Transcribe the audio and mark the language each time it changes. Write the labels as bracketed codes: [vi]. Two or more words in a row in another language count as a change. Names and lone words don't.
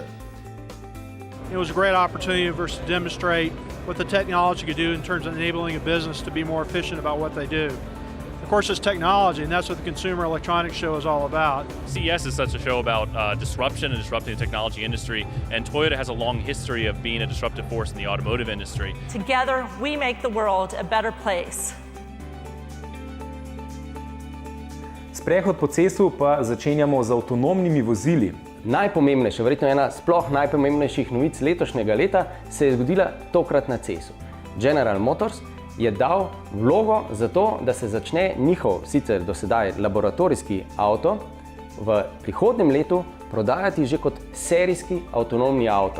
[en] It was a great opportunity for us to demonstrate what the technology could do in terms of enabling a business to be more efficient about what they do. Of course, it's technology, and that's what the Consumer Electronics Show is all about. CES is such a show about disruption and disrupting the technology industry, and Toyota has a long history of being a disruptive force in the automotive industry. Together, we make the world a better place. [sl] Sprehod po cestu pa začenjamo z avtonomnimi vozili. Najpomembnejša, verjetno ena sploh najpomembnejših novic letošnjega leta se je zgodila tokrat na CES-u. General Motors je dal vlogo za to, da se začne njihov, sicer do sedaj laboratorijski avto, v prihodnjem letu prodajati že kot serijski avtonomni avto.